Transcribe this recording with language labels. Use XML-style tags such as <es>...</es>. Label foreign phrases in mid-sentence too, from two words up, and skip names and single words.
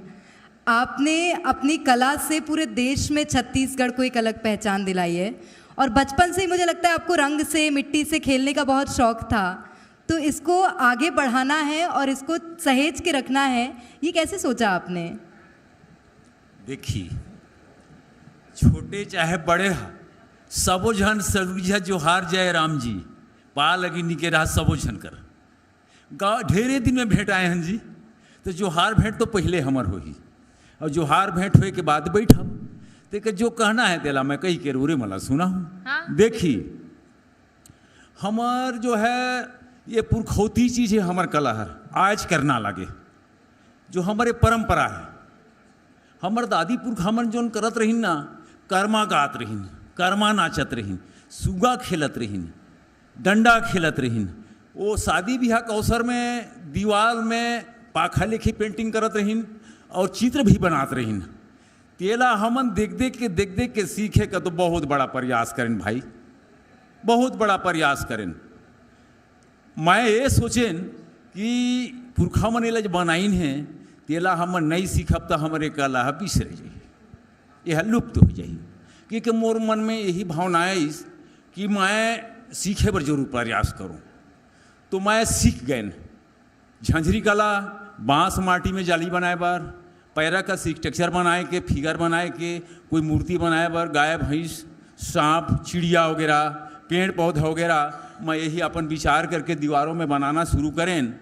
<hi>आपने अपनी कला से पूरे देश में छत्तीसगढ़ को एक अलग पहचान दिलाई है और बचपन से ही मुझे लगता है आपको रंग से, मिट्टी से खेलने का बहुत शौक था, तो इसको आगे बढ़ाना है और इसको सहेज के रखना है, ये कैसे सोचा आपने?</hi> <sgj>देखिए, छोटे चाहे बड़े सबो झन सरगुजा जोहार जय राम जी पा लगी निके रहा सबो झन कर गाँव ढेरे दिन में भेंट आए हैं जी। तो जोहार भेंट तो पहले हमर होही और जोहार भेंट हुए के बाद बैठब तो जो कहना है तेला मैं कही के रोरे मला सुना हूँ। हाँ? देखी हमार जो है ये पुरखौती चीज़ है, हमार कला है आज करना लगे, जो हमारे परंपरा है। हमार दादी पुरख हमन जोन करत रहीन ना, कर्मा गात रहीन, कर्मा नाचत रहीन, सुगा खेलत रहीन, डंडा खेलत रहीन, वो शादी ब्याह के अवसर में दीवार में पाखा लिखी पेंटिंग करत रहीन और चित्र भी बनात रहीन। तेला हमन देख देख के सीखे का तो बहुत बड़ा प्रयास करें भाई, बहुत बड़ा प्रयास करें। मैं ये सोचेन कि पुरखा मन एला बनाइन है तेला हमन नहीं सीखब तो हमारे कला बिसर जाइए, यह लुप्त हो जाइए। क्योंकि मोर मन में यही भावना है कि मैं सीखे पर जरूर प्रयास करूं। तो मैं सीख गए झंझरी कला, बांस माटी में जाली बनाए बार, पैरा का स्ट्रक्चर बनाए के, फिगर बनाए के, कोई मूर्ति बनाए बार, गाय भैंस, सांप, चिड़िया वगैरह, पेड़ पौधा वगैरह, मैं यही अपन विचार करके दीवारों में बनाना शुरू करें।</sgj>